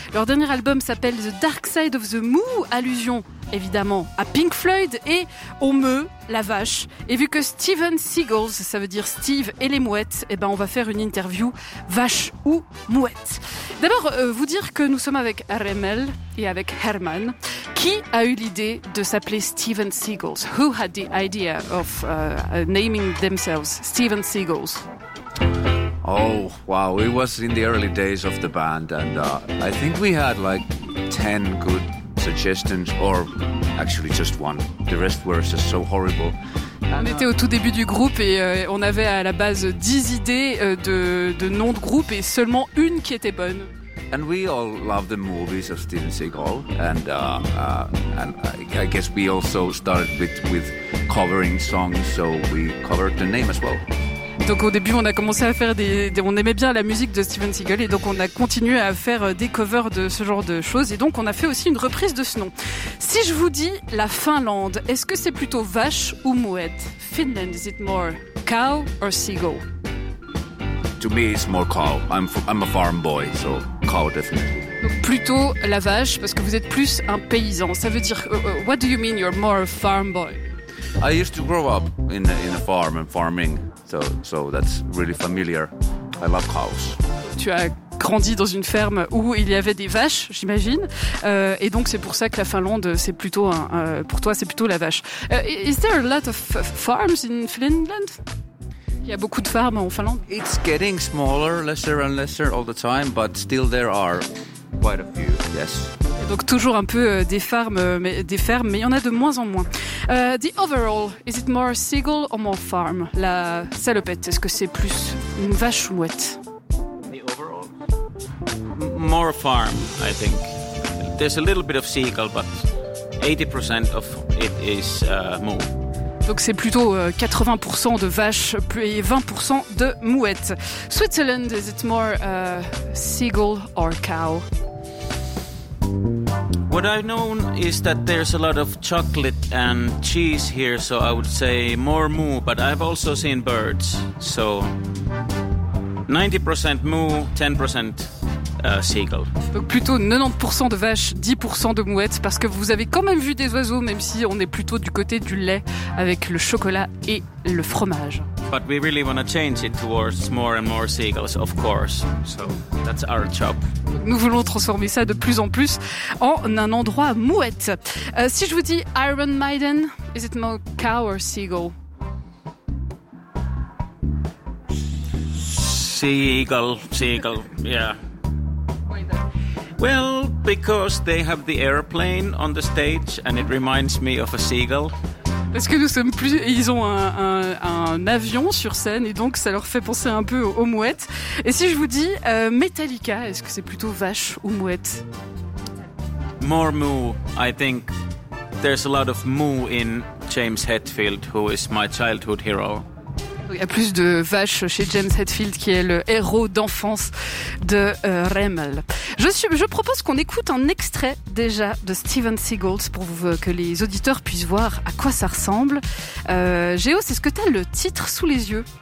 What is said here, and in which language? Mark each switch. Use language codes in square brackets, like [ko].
[fr] Leur dernier album s'appelle The Dark Side of the Moo, allusion évidemment à Pink Floyd, et au meu, la vache. Et vu que Steven Seagulls, ça veut dire Steve et les mouettes, eh ben on va faire une interview vache ou mouette. D'abord, vous dire que nous sommes avec Remel et avec Herman. Qui a eu l'idée de s'appeler Steven Seagulls? [en] Who had the idea of naming themselves Steven Seagulls? Oh, wow, it was in the early days of the band, and I think we had like 10 good suggestions, or actually just one. The rest were just so horrible. [fr] On était au tout début du groupe et on avait à la base 10 idées de nom de groupe et seulement une qui était bonne. [en] And we all love the movies of Steven Seagal, and I guess we also started with covering songs, so we covered the name as well. [fr] Donc au début, on a commencé à faire on aimait bien la musique de Steven Seagal, et donc on a continué à faire des covers de ce genre de choses, et donc on a fait aussi une reprise de ce nom. Si je vous dis la Finlande, est-ce que c'est plutôt vache ou mouette? [en] Finland, is it more cow or seagull? To me, it's more cow. I'm a farm boy, so cow definitely. [fr] Donc plutôt la vache, parce que vous êtes plus un paysan. Ça veut dire, [en] what do you mean you're more a farm boy? I used to grow up in a farm and farming, so that's really familiar. I love cows. [fr] Tu as grandi dans une ferme où il y avait des vaches, j'imagine, et donc c'est pour ça que la Finlande, c'est plutôt pour toi, c'est plutôt la vache. [en] Is there a lot of farms in Finland? [fr] Il y a beaucoup de fermes en Finlande. [en] It's getting smaller, lesser and lesser all the time, but still there are quite a few. Yes. [fr] Donc toujours un peu des fermes, mais il y en a de moins en moins. [en] The overall, is it more seagull or more farm? [fr] La salopette, est-ce que c'est plus une vache ou mouette? [en] The overall? More farm, I think. There's a little bit of seagull, but 80% of it is moo. [fr] Donc c'est plutôt 80% de vache et 20% de mouette. [en] Switzerland, is it more seagull or cow? What I've known is that there's a lot of chocolate and cheese here, so I would say more moo, but I've also seen birds, so 90% moo, 10% seagull. [fr] Donc plutôt 90% de vaches, 10% de mouettes, parce que vous avez quand même vu des oiseaux, même si on est plutôt du côté du lait avec le chocolat et le fromage. [en] But we really want to change it towards more and more seagulls, of course, so that's our job. [fr] Nous voulons transformer ça de plus en plus en un endroit mouette. Si je vous dis [en] Iron Maiden, is it more cow or seagull? Seagull, yeah. Why that? Well, because they have the airplane on the stage and it reminds me of a seagull. [fr] Parce que nous sommes plus, ils ont un avion sur scène et donc ça leur fait penser un peu aux mouettes. Et si je vous dis Metallica, est-ce que c'est plutôt vache ou mouette? [en] More moo, I think. There's a lot of moo in James Hetfield, who is my childhood hero. [fr] Il y a plus de vaches chez James Hetfield, qui est le héros d'enfance de Remel. Je propose qu'on écoute un extrait déjà de Steven Seagal pour que les auditeurs puissent voir à quoi ça ressemble. Géo, est-ce que tu as le titre sous les yeux?